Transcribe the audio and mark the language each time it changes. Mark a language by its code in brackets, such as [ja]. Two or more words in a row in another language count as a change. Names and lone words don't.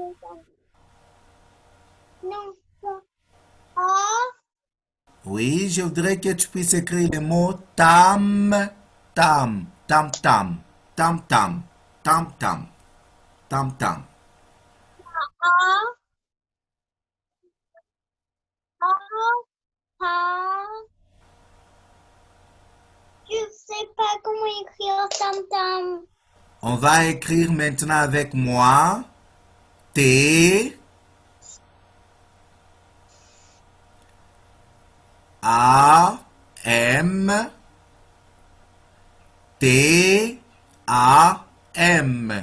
[fr] Non, pas. Ah, Oui, je voudrais que tu puisses écrire le mot tam, tam, tam, tam, tam, tam, tam, tam, tam, tam. ah, ah, ah. Je sais pas comment écrire tam-tam. On va écrire maintenant avec moi T, A, M, T, A, M.